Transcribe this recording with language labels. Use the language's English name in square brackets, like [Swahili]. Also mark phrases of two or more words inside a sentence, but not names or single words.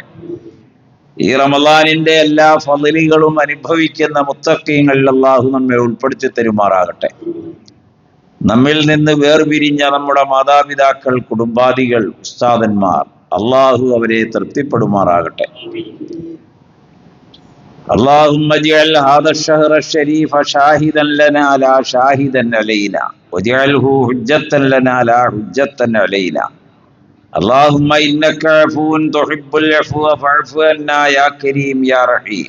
[Malayalam] ഈ റമളാനിന്റെ എല്ലാ ഫളിലുകളും അനുഭവിക്കുന്ന മുത്തഖീങ്ങളിൽ അല്ലാഹു നമ്മെ ഉൾപ്പെടുത്തി തരുമാറാകട്ടെ. നമ്മിൽ നിന്ന് വേർപിരിഞ്ഞ നമ്മുടെ മാതാപിതാക്കൾ, കുടുംബാദികൾ, ഉസ്താദന്മാർ, അള്ളാഹു അവരെ തൃപ്തിപ്പെടുമാറാകട്ടെ. [Arabic] اللهم اجعل هذا الشهر الشريف شاهدا لنا لا شاهدا علينا واجعله حجة لنا لا حجة علينا. اللهم إنك عفو تحب العفو فاعف عنا يا كريم يا رحيم.